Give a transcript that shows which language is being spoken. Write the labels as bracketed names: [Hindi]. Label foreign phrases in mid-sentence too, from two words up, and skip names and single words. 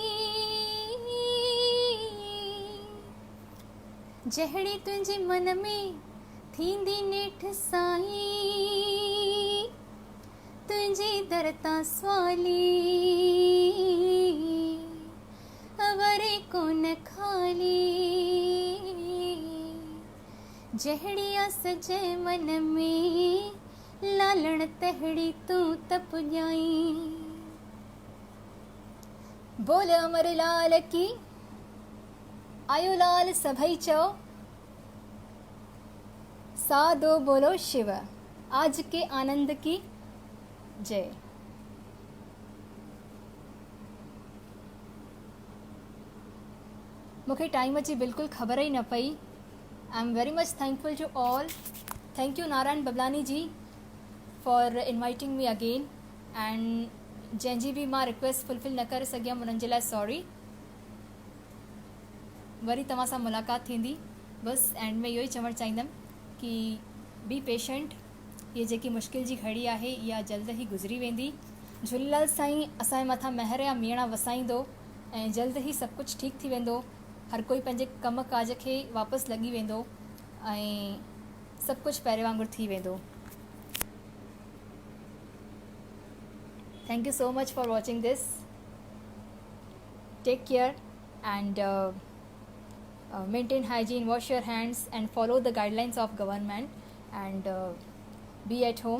[Sindhi] जहिड़ी तुंहिंजे मन में थींदी नेठ साईं तुंहिंजे दर तां सवाली अवरे कोन खाली जहिड़ी आस जे मन में लालण तहिड़ी तूं त पुॼाई बोल अमर लाल की आयो लाल सभई चओ सादो बोलो शिव आज के आनंद की जय। मूंखे टाइम जी बिल्कुलु ख़बर ई न पई। [English] I am very much thankful to all. thank you Narayan Bablani ji for inviting me again and [Sindhi] जंहिंजी बि मां [English] request fulfill [Sindhi] न करे सघियमि उन्हनि जे लाइ [English] सॉरी। [Sindhi] वरी तव्हां सां मुलाक़ात थींदी। बसि एंड में इहो ई चवणु चाहींदमि कि [English] be patient. [Sindhi] ये जेकी मुश्किल जी घड़ी आहे इहा जल्द ई गुज़री वेंदी। झूलेलाल साईं असांजे मथां महिर या मीणा वसाईंदो ऐं जल्द ई सभु कुझु ठीकु थी वेंदो। हर कोई पंहिंजे कम काज खे वापसि लॻी वेंदो ऐं सभु कुझु पहिरें वांगुरु थी वेंदो। [English] Thank you so much for watching this. Take care and maintain hygiene, wash your hands and follow the guidelines of government and be at home.